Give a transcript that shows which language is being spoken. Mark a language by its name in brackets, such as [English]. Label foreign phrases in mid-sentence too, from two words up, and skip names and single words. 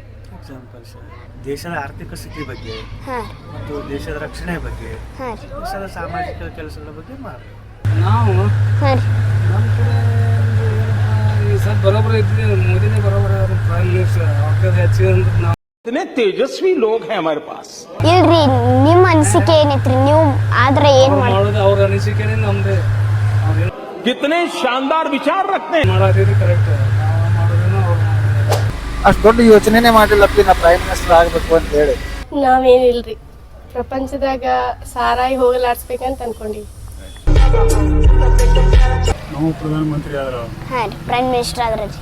[Kannada] ಎಕ್ಸಾಂಪಲ್ಸ್ ದೇಶದ ಆರ್ಥಿಕ ಸ್ಥಿತಿ ಬಗ್ಗೆ ಹಾಂ ಮತ್ತು ದೇಶದ ರಕ್ಷಣೆ ಬಗ್ಗೆ, ಹಾಂ ರೀ, ದೇಶದ ಸಾಮಾಜಿಕ ಕೆಲಸಗಳ ಬಗ್ಗೆ ಮಾಡಬೇಕು. ನಾವು ಹಾಂ ರೀ. ನಮ್ಮ ಕಡೆ ಈ ಸರ್ ಬರೋಬ್ಬರ ಇದ್ರಿ ಮೋದಿನೇ ಬರೋಬ್ಬರ [English] prime minister. [Kannada] ಅವ್ರ ಹೆಚ್ಚಿಗೆ ಅಂದ್ರೆ ನಾವು [Hindi] इतने तेजस्वी लोग हैं हमारे पास. [Kannada] ಇಲ್ರಿ, ನಿಮ್ಮ ಅನಿಸಿಕೆ ಏನೈತ್ರಿ? ನೀವು ಆದ್ರೆ ಏನ್ ಮಾಡೋದು ಅವ್ರ ಅನಿಸಿಕೆನೇ ನಮ್ದೇ. ಅವ್ರೇನು [Hindi] कितने शानदार विचार रखते हैं. [Kannada] ಮಾಡೋದಿರಿ ಕರೆಕ್ಟ್. ನಾವು ಮಾಡೋದೇನೋ ಅವ್ರು ಮಾಡೋದು. ಅಷ್ಟು ದೊಡ್ಡ ಯೋಚನೆನೇ ಮಾಡಿಲ್ಲಪ್ಪಿ ನಾ [English] prime minister [Kannada] ಆಗಬೇಕು ಅಂತ ಹೇಳಿ. ನಾವೇನಿಲ್ರಿ, ಪ್ರಪಂಚದಾಗ ಸಾರಾಯಿ ಹೋಗಲಾಡ್ಸ್ಬೇಕಂತ ಅನ್ಕೊಂಡಿವಿ. ನಾವು ಪ್ರಧಾನಮಂತ್ರಿ ಆದ್ರೆ ಹಾಂ ರೀ, [English] prime minister [Kannada] ಆದ್ರೆ ರೀ.